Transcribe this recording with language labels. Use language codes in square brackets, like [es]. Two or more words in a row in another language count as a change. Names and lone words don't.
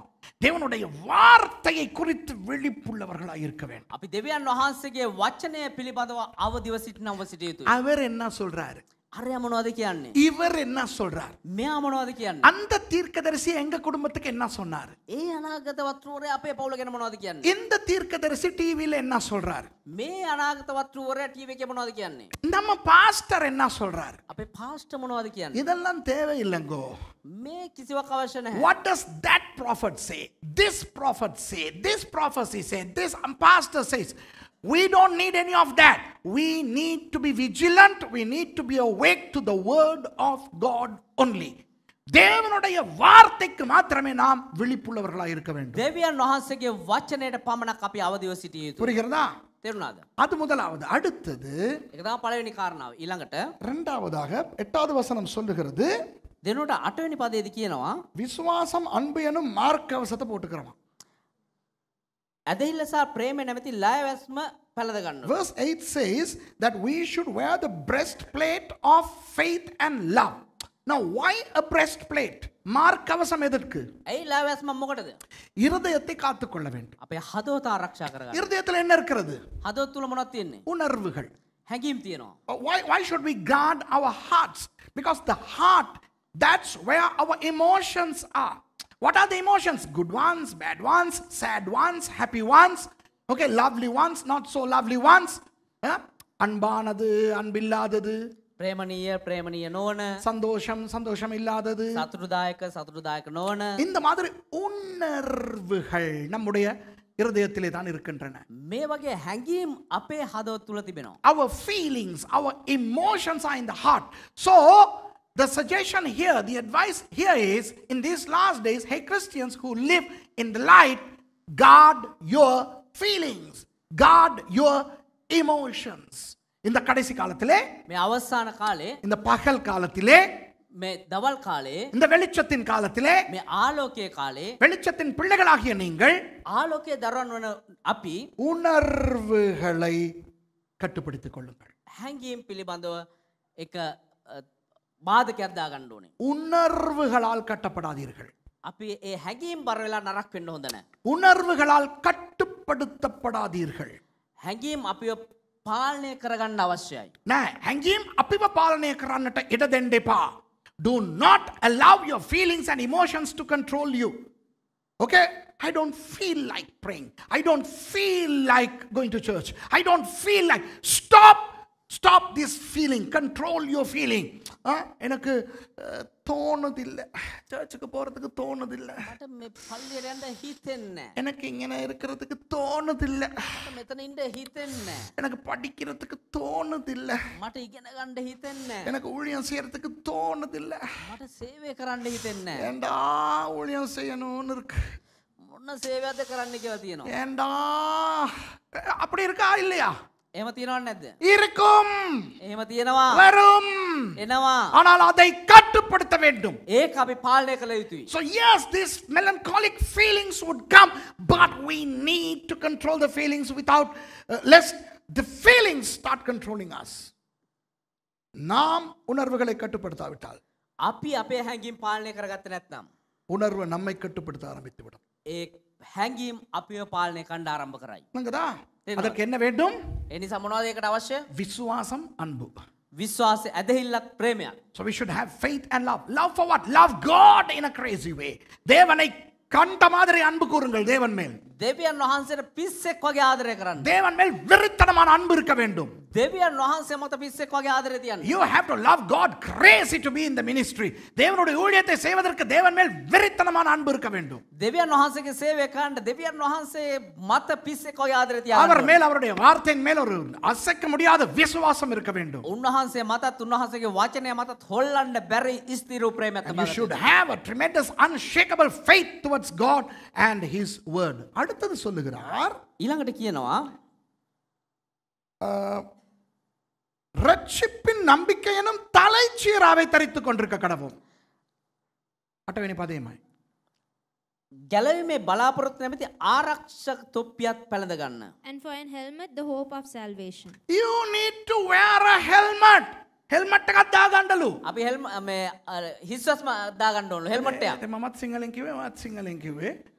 [ta] தேவனுடைய வார்த்தையை குறித்து விழிப்புள்ளவர்களாக இருக்க வேண்டும். [si] අපි දෙවියන් වහන්සේගේ වචනය පිළිබඳව අවදිව සිටිනව සිටිය යුතුයි. [ta] அவர் என்ன சொல்றாரு? [si] අරයා මොනවද කියන්නේ? [ta] இவர் என்ன சொல்றார்? [si] මෙයා මොනවද කියන්නේ? [ta] அந்த தீர்க்கதரிசி எங்க குடும்பத்துக்கு என்ன சொன்னார்? [si] ඒ අනාගත වත්රුවරයා අපේ පවුල ගැන මොනවද කියන්නේ? [ta] இந்த தீர்க்கதரிசி டிவில என்ன சொல்றார்? [si] මේ අනාගත වත්රුවරයා ටීවී එකේ මොනවද කියන්නේ? [ta] நம்ம பாஸ்டர் என்ன சொல்றார்? [si] අපේ පාස්ටර් මොනවද කියන්නේ? [ta] இதெல்லாம் தேவையில்லைங்கோ. [si] මේ කිසිවක් අවශ්‍ය නැහැ. [en] What does that prophet say? This prophet say? This prophecy say? This pastor says? We don't need any of that. We need to be vigilant. We need to be awake to the word of God only. [ta] தேவனுடைய வார்த்தைக்கு மாத்திரமே நாம் விழிப்புள்ளவர்களாக இருக்க வேண்டும். [si] දෙවියන් වහන්සේගේ වචනයට පමණක් අපි අවදිව සිටිය යුතුයි. [ta] புரிகிறதா? [si] තේරුණාද? [ta] அது முதலாவது. அடுத்தது [si] ඒක තමයි පළවෙනි කාරණාව. ඊළඟට [ta] இரண்டாவதாக 8வது வசனம் சொல்லுகிறது, [si] දෙනොට 8 වෙනි පදයේදී කියනවා [ta] விசுவாசம் அன்பு எனும் மார்க்கவசத்தை போட்டுக்கிறோம். [si] ඇදහිල්ල සහ ප්‍රේමය නැමැති ලෑවැස්ම පැළඳ ගන්න. [en] Verse 8 says that we should wear the breastplate of faith and love. Now, why a breastplate? [ta] மார்க்கவசம் எதற்கு? [si] ඇයි ලෑවැස්ම මොකටද? [ta] இருதயத்தை காத்துக்கொள்ள வேண்டும். [si] අපේ හදවත ආරක්ෂා කරගන්න. [ta] இருதயத்தில் என்ன இருக்கிறது? [si] හදවත තුල මොනවද තියෙන්නේ? [ta] உணர்வுகள். [si] හැඟීම් තියෙනවා. [en] Why should we guard our hearts? Because the heart, that's where our emotions are. What are the emotions? Good ones, bad ones, sad ones, happy ones, okay, lovely ones, not so lovely ones. [ta] அன்பானது, அன்பில்லாதது, [si] ප්‍රේමණීය ප්‍රේමණීය නොවන, [ta] சந்தோஷம், சந்தோஷம் இல்லாதது, [si] සතුටුදායක සතුටුදායක නොවන, [ta] இந்த மாதிரி உணர்வுகள் நம்முடைய இருதயத்திலே தான் இருக்கின்றன. [si] මේ වගේ හැඟීම් අපේ හදවත තුල තිබෙනවා. [en] Our feelings, our emotions are in the heart. So the suggestion here, the advice here is, in these last days, hey Christians who live in the light, guard your feelings, guard your emotions. [ta] இந்த கடைசி காலத்திலே, [si] මේ අවසාන කාලේ, [ta] இந்த பகல் காலத்திலே, [si] මේ දවල් කාලේ, [ta] இந்த வெளிச்சத்தின் காலத்திலே, [si] මේ ආලෝකයේ කාලේ, [ta] வெளிச்சத்தின் பிள்ளைகளாகிய நீங்கள் [si] ආලෝකයේ දරුවන් වන අපි [ta] உணர்வுகளை கட்டுப்படுத்திக் கொள்ளுங்கள். [si] හැඟීම් පිළිබඳව එක බාධකයක් දාගන්න ඕනේ. [ta] உணர்வுகளால் கட்டப்படாதீர்கள். [si] අපි ඒ හැඟීම් බර වෙලා නරක වෙන්න හොඳ නැහැ. [ta] உணர்வுகளால் கட்டுப்படுத்தப்படாதீர்கள். [si] හැඟීම් අපිව පාලනය කරගන්න අවශ්‍යයි. නෑ, හැඟීම් අපිව පාලනය කරන්නට ඉඩ දෙන්න එපා. [en] Do not allow your feelings and emotions to control you. Okay? I don't feel like praying. I don't feel like going to church. I don't feel like. Stop this feeling. Control your feeling. [ta] எனக்கு தோணுதில்லை, சர்ச்சுக்கு போறதுக்கு தோணுதில்லை, [si] මට මේ පල්ලියට යන්න හිතෙන්නේ නැහැ. [ta] எனக்கு இங்கே இருக்கிறதுக்கு தோணுதில்லை, [si] මට මෙතන ඉන්න හිතෙන්නේ නැහැ. [ta] எனக்கு படிக்கிறதுக்கு தோணுதில்லை, [si] මට ඉගෙන ගන්න හිතෙන්නේ නැහැ. [ta] எனக்கு ஊழியம் செய்யறதுக்கு தோணுதில்லை. [si] මට සේවය කරන්න හිතෙන්නේ නැහැ. [ta] ஏண்டா ஊழியம் செய்யணும்னு இருக்கு, [si] මොන සේවයක්ද කරන්න කියලා තියෙනවා. [ta] ஏண்டா அப்படி இருக்கா இல்லையா? [si] එහෙම තියනවද නැද්ද? [ta] இருக்கும், [si] එහෙම තියෙනවා. [ta] வரும், [si] එනවා. [ta] ஆனால் அதை கட்டுப்படுத்த வேண்டும். [si] ඒක අපි පාලනය කළ යුතුයි. [en] So yes, these melancholic feelings would come, but we need to control the feelings without lest the feelings start controlling us. [ta] நாம் உணர்வுகளை கட்டுப்படுத்தாவிட்டால், [si] අපි අපේ හැඟීම් පාලනය කරගත්තේ නැත්නම් [ta] உணர்வு நம்மை கட்டுப்படுத்த ஆரம்பித்து விடும். [si] ඒ හැඟීම් අපිව පාලනය කරන්න ආරම්භ කරයි. [ta] நங்கதா? அதற்கு என்ன வேண்டும்? [si] ඒ නිසා මොනවද ඒකට අවශ්‍ය? [ta] விசுவாசம், அன்பு. [si] විශ්වාසය, ඇදහිල්ලක්, ප්‍රේමයක්. [en] So we should have faith and love. Love for what? Love God in a crazy way. [ta] தேவனை கண்ட மாதிரி அன்பு கூறுங்கள் தேவன் மேல். [si] දෙවියන් වහන්සේට පිස්සෙක් වගේ ආදරය කරන්න. [ta] தேவன் மேல் வெறித்தனமான அன்பு இருக்க வேண்டும். [si] දෙවියන් වහන්සේ මත පිස්සෙක් වගේ ආදරය තියන්න. [en] You have to love God crazy to be in the ministry. [ta] தேவனுடைய ஊழியத்தை செய்வதற்கு தேவன் மேல் வெறித்தனமான அன்பு இருக்க வேண்டும். [si] දෙවියන් වහන්සේගේ සේවය කරන්න දෙවියන් වහන්සේ මත පිස්සෙක් වගේ ආදරය තියන්න. [ta] அவர் மேல், அவருடைய வார்த்தையின் மேல் ஒரு அசைக்க முடியாத விசுவாசம் இருக்க வேண்டும். [si] උන්වහන්සේ මතත් උන්වහන්සේගේ වචනය මතත් හොල්ලන්න බැරි ස්ථිර ප්‍රේමයක් [en] And you [si] තමයි. [en] should have a tremendous unshakable faith towards God and his word. [ta] அடுத்தது சொல்லுகிறார், [si] ඊළඟට කියනවා [ta] ரட்சிப்பின் நம்பிக்கை எனும் தலைச்சீராவை தரித்துக் கொண்டிருக்க கடவும். அட்டவணை பதயமாய் [si] ගැලවීමේ බලාපොරොත්තු නැමැති ආරක්ෂක තොප්පියක් පැළඳ ගන්න. [en] And for an helmet, the hope of salvation. You need to wear a helmet. [si] Helmet එකක් දාගන්නලු. අපි මේ හිස්වස්ම දාගන්න ඕන හෙල්මට් එකක්. මමත් සිංහලෙන් කිව්වේ, මමත් සිංහලෙන් කිව්වේ.